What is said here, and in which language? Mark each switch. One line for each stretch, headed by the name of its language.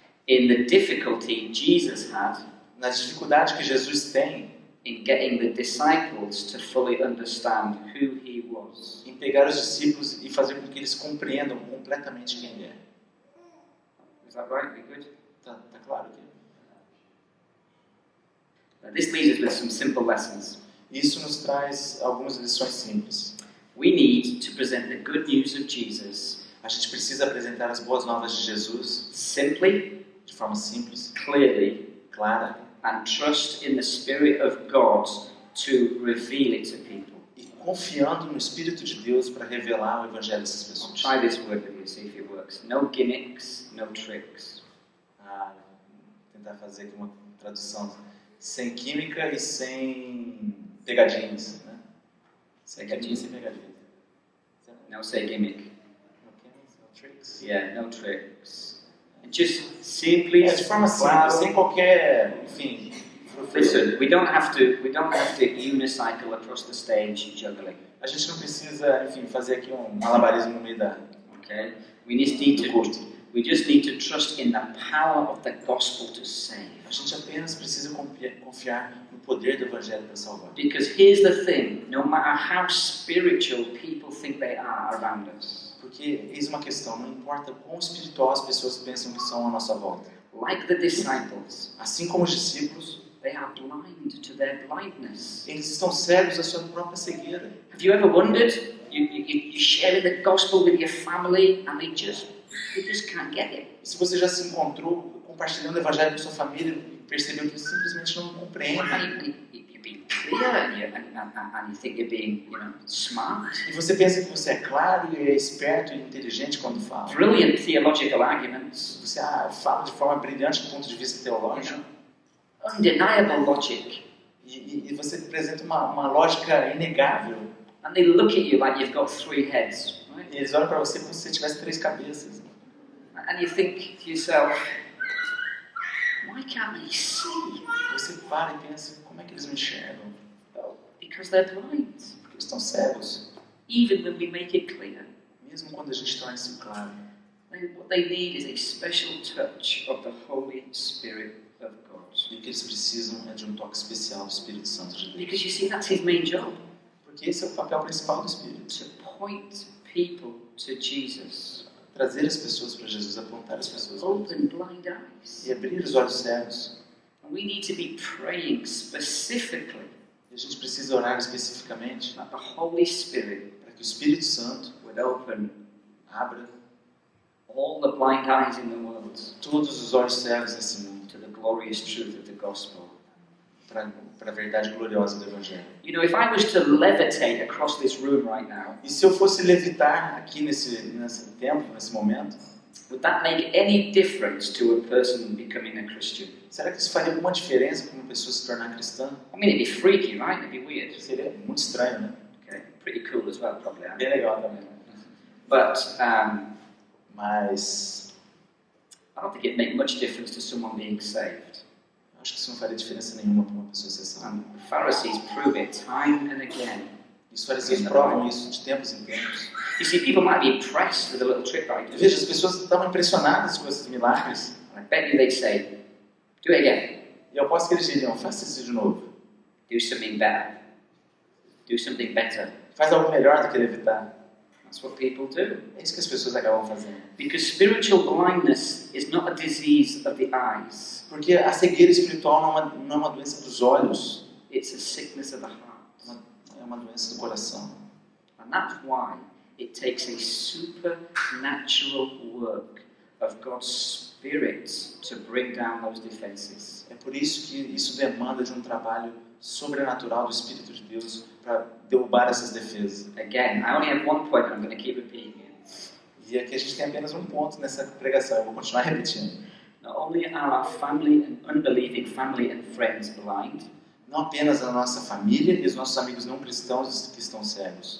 English: in the difficulty Jesus had
Portuguese: na dificuldade que Jesus tem
English: in getting the disciples to fully understand who he was.
Portuguese: em pegar os discípulos e fazer com que eles compreendam completamente quem ele é.
English: Is that right? We good?
Portuguese: Tá claro aqui?
English: This leaves us with some simple lessons.
Portuguese: Isso nos traz algumas lições simples.
English: We need to present the good news of Jesus
Portuguese: A gente precisa apresentar as boas novas de Jesus
English: simply,
Portuguese: de forma simples,
English: clearly,
Portuguese: clara
English: and trust in the Spirit of God to reveal it to people.
Portuguese: e confiando no Espírito de Deus para revelar o Evangelho a essas
English: I'll
Portuguese: pessoas.
English: try this word with you, see if it works. No gimmicks, no tricks.
Portuguese: Vou tentar fazer aqui uma tradução sem química e sem pegadinhas, né? Sem química e sem pegadinhas.
English: No say gimmick. No gimmicks, no tricks. Yeah, no tricks. And just simply,
Portuguese: De forma simples, sem qualquer, enfim.
English: listen. We don't have to unicycle across the stage juggling.
Portuguese: A gente não precisa, enfim, fazer aqui um malabarismo no meio da
English: Okay. We just need
Portuguese: do
English: to.
Portuguese: culto.
English: We just need to trust in the power of the gospel to save.
Portuguese: A gente apenas precisa confiar no poder do Evangelho para salvar.
English: Because here's the thing: no matter how spiritual people think they are around us,
Portuguese: Porque eis uma questão, não importa quão espiritual as pessoas pensam que são à nossa volta.
English: like the disciples,
Portuguese: Assim como os discípulos,
English: they are blind to their blindness.
Portuguese: eles estão cegos à sua própria cegueira.
English: Have you ever wondered? You sharing the gospel with your family, and they just can't get it.
Portuguese: E se você já se encontrou compartilhando o Evangelho com sua família e percebeu que simplesmente não compreende,
English: And you're being clear, and you think you're being, smart.
Portuguese: e você pensa que você é claro e é esperto e inteligente quando fala,
English: Brilliant theological arguments.
Portuguese: você fala de forma brilhante do ponto de vista teológico,
English: Undeniable logic.
Portuguese: e você apresenta uma lógica inegável.
English: And they look at you like you've got 3 heads, right?
Portuguese: E eles olham para você como se você tivesse 3 cabeças.
English: And you think to yourself, why can't they see?
Portuguese: Você para e pensa, como é que eles me enxergam?
English: Well, because they're blind.
Portuguese: Porque eles estão cegos.
English: Even when we make it clear,
Portuguese: Mesmo quando a gente torna isso claro.
English: what they need is a special touch of the Holy Spirit of God.
Portuguese: E o que eles precisam é de um toque especial do Espírito Santo de Deus.
English: Because you see, that's his main job,
Portuguese: Porque esse é o papel principal do Espírito.
English: to point people to Jesus.
Portuguese: Trazer as pessoas para Jesus, apontar as pessoas para Jesus.
English: Open blind eyes.
Portuguese: E abrir os olhos cegos.
English: And we need to be praying specifically
Portuguese: E a gente precisa orar especificamente
English: that the Holy Spirit
Portuguese: para que o Espírito Santo
English: would open
Portuguese: abra
English: all the blind eyes in the world
Portuguese: todos os olhos cegos desse mundo
English: to the glorious truth of the gospel.
Portuguese: para a verdade gloriosa do Evangelho.
English: You know, if I was to levitate across this room right now,
Portuguese: E se eu fosse levitar aqui nesse tempo, nesse momento,
English: would that make any difference to a person becoming a Christian?
Portuguese: será que isso faria alguma diferença para uma pessoa se tornar cristã?
English: I mean, it'd be freaky, right? It'd be weird.
Portuguese: Seria muito estranho, né?
English: Okay, pretty cool as well, probably.
Portuguese: Bem legal também.
English: But
Portuguese: Mas
English: I don't think it'd make much difference to someone being saved.
Portuguese: acho que isso não faria diferença nenhuma para uma pessoa ser salva.
English: The Pharisees prove it time and again.
Portuguese: E os fariseus provam isso de tempos em tempos.
English: You see, people might be impressed with a little trick that I do.
Portuguese: Veja, as pessoas estavam impressionadas com esses milagres.
English: I bet you they'd say, do it again.
Portuguese: E eu aposto que eles diriam, faça isso de novo.
English: Do something better. Do something better.
Portuguese: Faz algo melhor do que levitar.
English: That's what people do.
Portuguese: É isso que as pessoas acabam fazendo.
English: Because spiritual blindness is not a disease of the eyes.
Portuguese: Porque a cegueira espiritual não é uma doença dos olhos,
English: It's a sickness of the heart.
Portuguese: é uma doença do coração.
English: And that's why it takes a supernatural work of God's Spirit to bring down those defenses.
Portuguese: É por isso que isso demanda de um trabalho sobrenatural do Espírito de Deus para derrubar essas defesas.
English: Again, I only have one point, I'm going to keep repeating it.
Portuguese: E aqui a gente tem apenas um ponto nessa pregação, eu vou continuar repetindo.
English: Not only are our family and unbelieving family and friends blind,
Portuguese: Não apenas a nossa família e os nossos amigos não cristãos que estão cegos,